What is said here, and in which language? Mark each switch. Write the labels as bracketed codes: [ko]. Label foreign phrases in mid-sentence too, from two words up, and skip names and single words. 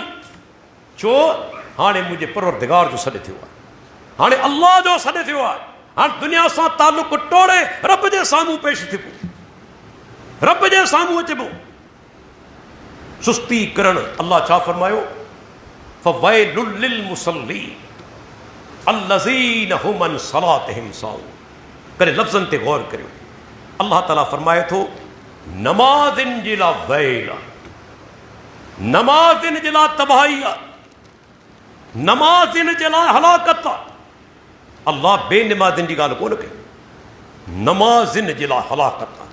[sd] छो? हाणे मुंहिंजे परवरदिगार जो सॾु थियो आहे, हाणे अल्लाह जो सॾु थियो आहे, हाणे दुनिया सां तालुक़ टोड़े रब जे साम्हूं पेश थिबो, रब जे साम्हूं अचिबो। सुस्ती करणु, अल्लाह छा फरमायो? [ar] فويل للمصلين الذين هم عن صلاتهم ساهون. [sd] करे लफ़्ज़नि ते गौर करियो, अल्लाह ताला फरमाए थो नमाज़िन जे लाइ वैल आहे, नमाज़िन जे लाइ तबाही आहे, नमाज़िन जे लाइ हलाकत आहे। अल्लाह बेनमाज़िन जी ॻाल्हि कोन कई, नमाज़िन जे लाइ हलाकत आहे।